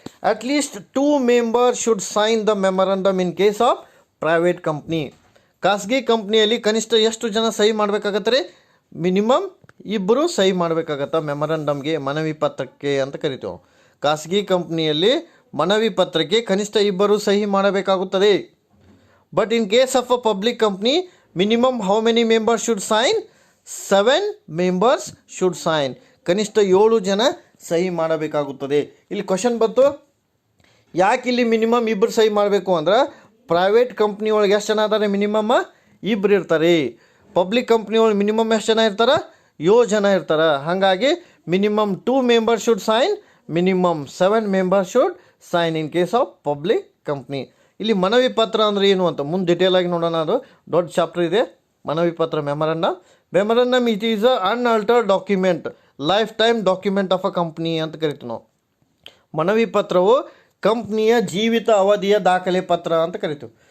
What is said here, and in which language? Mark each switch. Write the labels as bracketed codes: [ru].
[en] At least 2 members should sign the memorandum in case of private company. [kn] ಖಾಸಗಿ ಕಂಪ್ನಿಯಲ್ಲಿ ಕನಿಷ್ಠ ಎಷ್ಟು ಜನ ಸಹಿ ಮಾಡಬೇಕಾಗತ್ತೆ ರೀ? ಮಿನಿಮಮ್ 2 ಸಹಿ ಮಾಡಬೇಕಾಗತ್ತೆ ಮೆಮೊರಂಡಮ್ಗೆ, ಮನವಿ ಪತ್ರಕ್ಕೆ ಅಂತ ಕರಿತೀವಿ. ಖಾಸಗಿ ಕಂಪ್ನಿಯಲ್ಲಿ ಮನವಿ ಪತ್ರಕ್ಕೆ ಕನಿಷ್ಠ 2 ಸಹಿ ಮಾಡಬೇಕಾಗುತ್ತದೆ. [en] But in case of a public company, minimum how many members should sign? 7 members should sign. [kn] ಕನಿಷ್ಠ 7 ಜನ ಸಹಿ ಮಾಡಬೇಕಾಗುತ್ತದೆ. ಇಲ್ಲಿ ಕ್ವಶನ್ ಬಂತು, ಯಾಕೆ ಇಲ್ಲಿ ಮಿನಿಮಮ್ 2 ಸಹಿ ಮಾಡಬೇಕು ಅಂದ್ರೆ, ಪ್ರೈವೇಟ್ ಕಂಪ್ನಿ ಒಳಗೆ ಎಷ್ಟು ಜನ ಇದ್ದಾರೆ? ಮಿನಿಮಮ್ 2 ಇರ್ತಾರೆ. ಪಬ್ಲಿಕ್ ಕಂಪ್ನಿ ಒಳಗೆ ಮಿನಿಮಮ್ ಎಷ್ಟು ಜನ ಇರ್ತಾರೆ? 7 ಜನ ಇರ್ತಾರೆ. [en] ಹಾಗಾಗಿ minimum 2 members should sign, minimum 7 members should sign in case of public company. [kn] ಇಲ್ಲಿ ಮನವಿ ಪತ್ರ ಅಂದರೆ ಏನು ಅಂತ ಮುಂದೆ ಡಿಟೇಲ್ ಆಗಿ ನೋಡೋಣ. ಅದು ದೊಡ್ಡ ಚಾಪ್ಟರ್ ಇದೆ, ಮನವಿ ಪತ್ರ. [en] memorandum it is a unaltered document, lifetime document of a company [kn] ಅಂತ ಕರಿತೀವಿ ನಾವು. ಮನವಿ ಪತ್ರವು ಕಂಪ್ನಿಯ ಜೀವಿತ ಅವಧಿಯ ದಾಖಲೆ ಪತ್ರ ಅಂತ ಕರಿತೀವಿ.